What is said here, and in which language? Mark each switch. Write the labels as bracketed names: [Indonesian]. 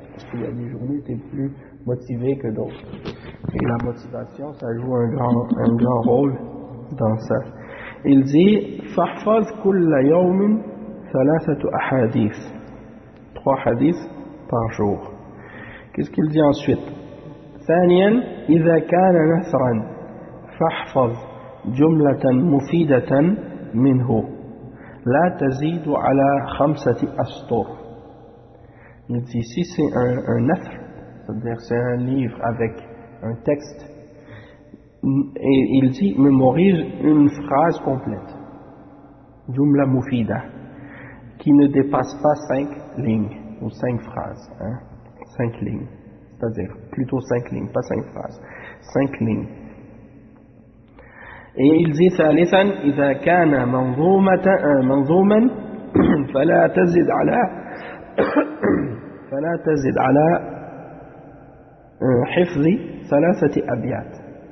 [French] Parce qu'il y a des journées où tu es plus motivé que d'autres. Et la motivation, ça joue un grand rôle dans ça. Il dit, « [Arabic] Fahfaz kulla yawmin thalathatu ahadith [French] » Trois hadiths par jour. Qu'est-ce qu'il dit ensuite ? [Arabic] ثانيا إذا كان نثرا فاحفظ جملة مفيدة منه لا تزيد على خمسة أسطر. [French] Il dit, si c'est un nathr, c'est-à-dire c'est un livre avec un texte, et il dit, mémorise une phrase complète, [Arabic] jumla mufida, [French] qui ne dépasse pas cinq lignes ou cinq phrases, hein, cinq lignes. C'est-à-dire, plutôt cinq lignes, pas cinq phrases. Cinq lignes. Et il dit, [Arabic] ثالثاً, إذا كان منظوماً فلا تزد على حفظ ثلاثة أبيات.